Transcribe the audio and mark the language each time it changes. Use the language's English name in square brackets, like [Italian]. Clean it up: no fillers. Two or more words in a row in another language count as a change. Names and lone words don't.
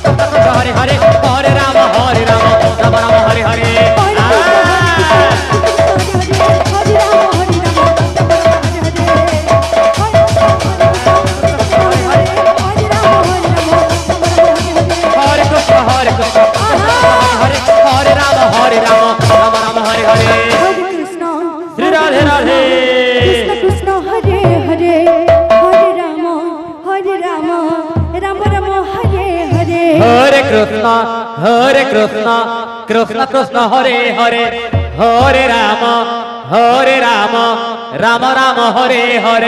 [Sanskrit] হরে কৃষ্ণ হরে হরে হরে রাম রাম রাম হরে হরে হরে কৃষ্ণ হরে হরে রাম রাম রাম হরে হরে শ্রী রাধে রাধে कृष्ण हरे हरे, हरे राम, राम राम हरे हरे. হরে কৃষ্ণ কৃষ্ণ কৃষ্ণ হরে হরে হরে রাম রাম রাম হরে হরে